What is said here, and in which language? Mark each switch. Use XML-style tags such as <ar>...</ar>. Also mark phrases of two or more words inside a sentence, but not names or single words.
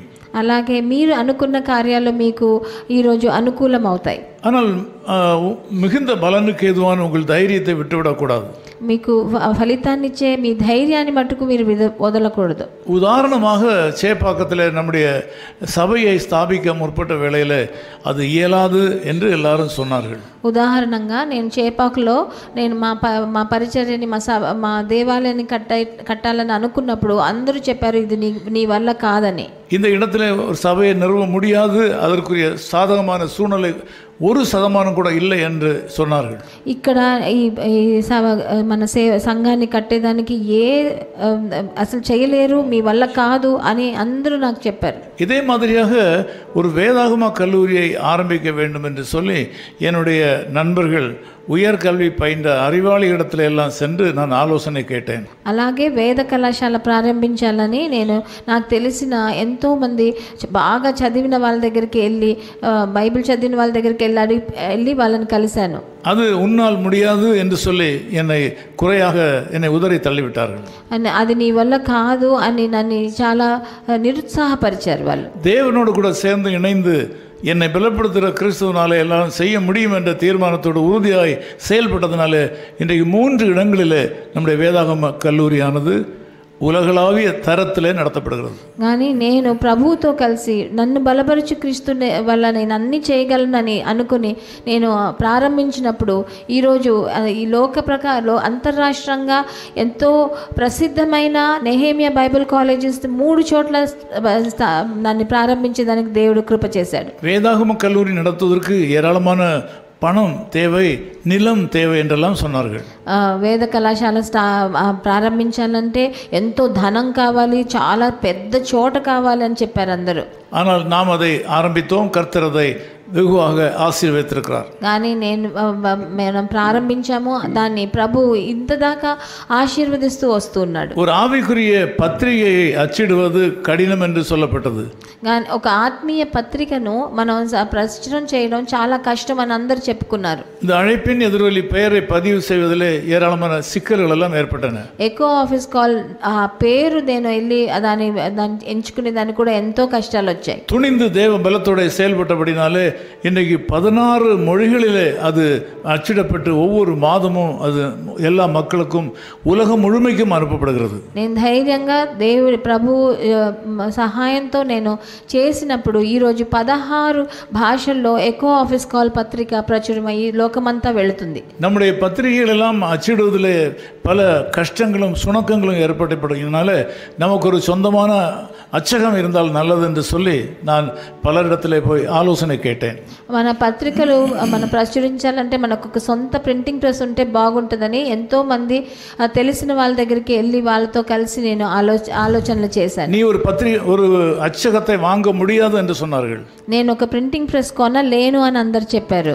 <te>అలాగే మీరు అనుకున్న కార్యాలు మీకు ఈరోజు అనుకూలం అవుతాయి.</te> <ta>ஆனால் மிகுந்த பலனுக்கு ஏதுவான உங்கள் தைரியத்தை விட்டுவிடக்கூடாது.</ta> <te>మీకు ఫలితాన్నిచ్చే మీ ధైర్యాన్ని మట్టుకు మీరు వదలకూడదు.</te> <ta>உதாரணமாக சேப்பாக்கத்தில் நம்முடைய சபையை ஸ்தாபிக்க முற்பட்ட வேளையில் அது இயலாது என்று எல்லாரும் சொன்னார்கள்.</ta> <te>ఉదాహరణంగా నేను చేపాకులో నేను మా పరిచర్యని మా దేవాలయాన్ని కట్టాలని అనుకున్నప్పుడు అందరూ చెప్పారు, ఇది నీ వల్ల కాదని.</te> <ta>இந்த இடத்துல ஒரு சபையை நிறுவ முடியாது, அதற்குரிய சாதகமான சூழ்நிலை 1% கூட இல்லை என்று சொன்னார்கள்.</ta> <te>ఇక్కడ మన సంఘాన్ని కట్టేదానికి అసలు చేయలేరు, మీ వల్ల కాదు అని అందరూ నాకు చెప్పారు.</te> <ta>இதே மாதிரியாக ஒரு வேதாகம கல்லூரியை ஆரம்பிக்க வேண்டும் என்று சொல்லி என்னுடைய நண்பர்கள் உயர்கல்வி பயின்ற அறிவாளி இடத்துல எல்லாம் சென்று நான் ஆலோசனை கேட்டேன்.</ta> <te>అలాగే వేద కళాశాల ప్రారంభించాలని నాకు తెలిసిన ఎంతో మంది బాగా చదివిన వాళ్ళ దగ్గరికి వెళ్ళి, బైబిల్ చదివిన వాళ్ళ దగ్గరికి వెళ్ళి వాళ్ళని కలిశాను.</te> <ta>அது உன்னால் முடியாது என்று சொல்லி என்னை உதறி தள்ளிவிட்டார்கள்.</ta> <te>అది నీ వల్ల కాదు అని నన్ను చాలా నిరుత్సాహపరిచారు వాళ్ళు.</te> <ta>தேவனோடு கூட சேர்ந்து இணைந்து என்னை பலப்படுத்துகிற கிறிஸ்துவனாலே எல்லாம் செய்ய முடியும் என்ற தீர்மானத்தோடு உறுதியாய் செயல்பட்டதுனால இன்றைக்கு 3 இடங்களில் நம்முடைய வேதாகம கல்லூரியானது உலகளாவிய தரத்திலே நடத்தப்படுகிறது.</ta> <te>కానీ నేను ప్రభువుతో కలిసి నన్ను బలపరచు క్రీస్తు వల్ల నేను అన్ని చేయగలనని అనుకుని నేను ప్రారంభించినప్పుడు ఈరోజు ఈ లోక ప్రకారంలో అంతర్రాష్ట్రంగా ఎంతో ప్రసిద్ధమైన నెహేమియా బైబిల్ కాలేజెస్ 3 చోట్ల నన్ను ప్రారంభించేదానికి దేవుడు కృప చేశాడు.</te> <ta>வேதாகம கல்லூரி நடத்துவதற்கு ஏராளமான பணம் தேவை, நிலம் தேவை என்றெல்லாம் சொன்னார்கள்.</ta> <te>వేద కళాశాల ప్రారంభించాలంటే ఎంతో ధనం కావాలి, చాలా పెద్ద చోట కావాలి అని చెప్పారు అందరూ.</te> <ta>ஆனால் நாம் அதை ஆரம்பித்தோம். கர்த்தர் அதை வெகுவாக ஆசீர்வதித்திருக்கிறார்.</ta> <te>కానీ మనం ప్రారంభించాము, దాన్ని ప్రభు ఇంతదాకా ఆశీర్వదిస్తూ వస్తున్నాడు.</te> <ta>ஒரு ஆவிக்குரிய பத்திரிகையை அச்சிடுவது கடினம் என்று சொல்லப்பட்டது.</ta> <te>కానీ ఒక ఆత్మీయ పత్రికను మనం ప్రచురణ చేయడం చాలా కష్టం అని అందరు చెప్పుకున్నారు.</te> <ta>இந்த அழைப்பின் எதிரொலி பெயரை பதிவு செய்வதிலே ஏராளமான சிக்கல்கள் எல்லாம் ஏற்பட்டன.</ta> <te>ఎకో ఆఫీస్ కాల్ ఆ పేరు నేను వెళ్ళి దాన్ని ఎంచుకునే దాన్ని కూడా ఎంతో కష్టాలు వచ్చాయి.</te> <ta>துணிந்து தேவ பலத்தோட செயல்பட்டபடினாலே இன்றைக்கு 16 மொழிகளிலே அது அச்சிடப்பட்டு ஒவ்வொரு மாதமும் அது எல்லா மக்களுக்கும் உலகம் முழுமைக்கும் அனுப்பப்படுகிறது.</ta> <te>నేను ధైర్యంగా దేవుడి ప్రభు సహాయంతో నేను చేసినప్పుడు ఈరోజు 16 భాషల్లో ఎకో ఆఫీస్ కాల్ పత్రిక ప్రచురమయ్యి లోకమంతా వెళుతుంది.</te> <ta>நம்முடைய பத்திரிகைகள் எல்லாம் அச்சிடுவதிலே பல கஷ்டங்களும் சுணக்கங்களும் ஏற்பட்டபடினால நமக்கு ஒரு சொந்தமான அச்சகம் இருந்தால் நல்லது என்று சொல்லி நான் பலரிடத்திலே போய் ஆலோசனை கேட்டேன்.</ta> <te>మన పత్రికలు మనం ప్రచురించాలంటే మనకు ఒక సొంత</te> <en>printing press</en> <te>ఉంటే బాగుంటుందని ఎంతో మంది తెలిసిన వాళ్ళ దగ్గరికి వెళ్ళి వాళ్ళతో కలిసి నేను ఆలోచనలు చేశాను.</te> <ta>நீ ஒரு அச்சகத்தை வாங்க முடியாது என்று சொன்னார்கள்.</ta> <te>నేను ఒక</te> <en>printing press</en> <te>కొనలేను అని అందరు చెప్పారు.</te>